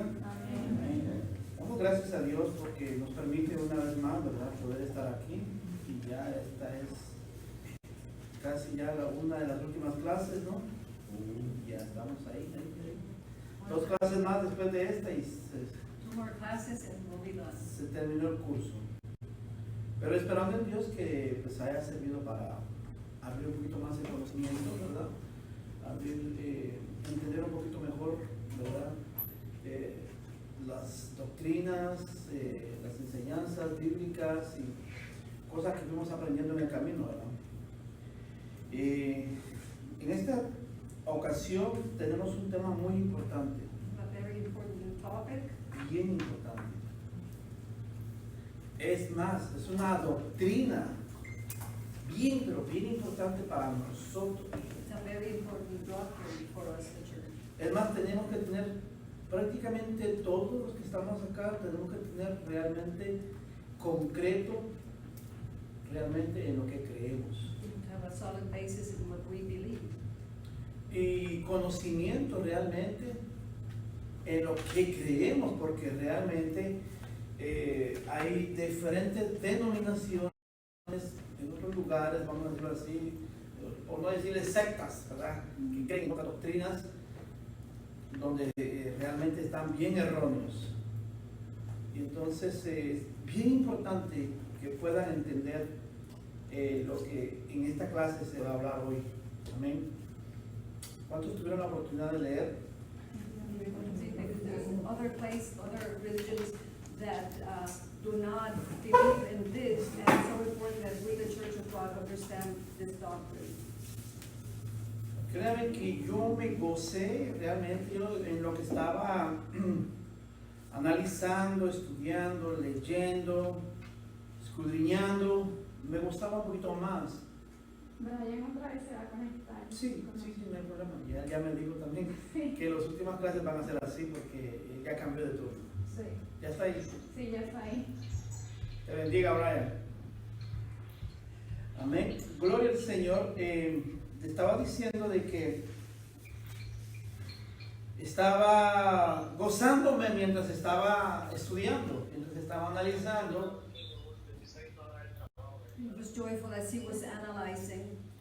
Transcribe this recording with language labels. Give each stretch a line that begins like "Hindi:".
Spanish: Amén. Damos gracias a Dios porque nos permite una vez más, ¿verdad?, poder estar aquí. Y ya esta es casi ya una de las últimas clases, ¿no? Ya estamos ahí. Dos clases más después de esta y
English: Two more classes and we'll be done.
Spanish: se terminó el curso. Pero esperando en Dios que pues haya servido para abrir un poquito más el conocimiento, ¿verdad? Entender un poquito mejor, ¿verdad? Las doctrinas, las enseñanzas bíblicas y cosas que fuimos aprendiendo en el camino, ¿verdad? En esta ocasión tenemos un tema muy importante,
English: A very important topic.
Spanish: bien importante. Es más, es una doctrina bien, pero bien importante para nosotros.
English: It's a very important doctrine for us, the church.
Spanish: Es más, tenemos que tener prácticamente todos los que estamos acá, tenemos que tener realmente concreto, realmente en lo que creemos.
English: To have a solid basis in what we believe.
Spanish: Y conocimiento realmente en lo que creemos, porque realmente hay diferentes denominaciones en otros lugares, vamos a decirlo así, por no decirles sectas, ¿verdad?, que creen en otras doctrinas donde realmente están bien erróneos. Y entonces es bien importante que puedan entender lo que en esta clase se va a hablar hoy. Amén. ¿Cuántos tuvieron la oportunidad de leer?
English: Because there's other religions that do not believe in this, and it's so important that we, the Church of God, understand this doctrine.
Spanish: Créanme que yo me gocé realmente en lo que estaba analizando, estudiando, leyendo, escudriñando. Me gustaba un poquito más. Brian otra vez se va a conectar. Sí, no hay problema. Ya me dijo también que las últimas clases van a ser así porque ya cambió de turno. Sí. ¿Ya está ahí? Sí, ya está ahí. Te bendiga, Brian. Amén. Gloria al Señor. Te estaba diciendo de que estaba gozándome mientras estaba estudiando, mientras estaba analizando.
English: He was joyful as he was analyzing.